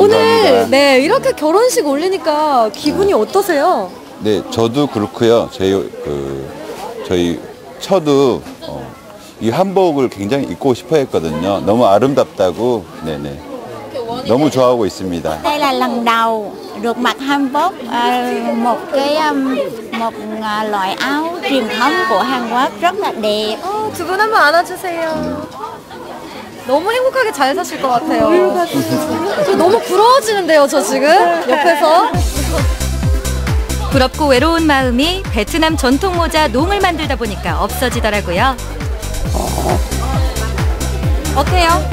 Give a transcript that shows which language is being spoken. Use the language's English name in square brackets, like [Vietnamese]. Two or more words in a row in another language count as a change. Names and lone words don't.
[Korean] 오늘 이렇게 결혼식 올리니까 기분이 어떠세요? 네, 저도 그렇고요. 저희 처도 이 한복을 굉장히 입고 싶어 했거든요. 너무 아름답다고 너무 좋아하고 있습니다. [Vietnamese] Đây là lần đầu được mặc hanbok, một loại áo truyền thống của Hàn Quốc rất là đẹp. [Korean] 두 분 한번 안아주세요. 너무 행복하게 잘 사실 것 같아요. 저 너무 부러워지는데요, 저 지금 옆에서. 부럽고 외로운 마음이 베트남 전통 모자 농을 만들다 보니까 없어지더라고요. 어때요?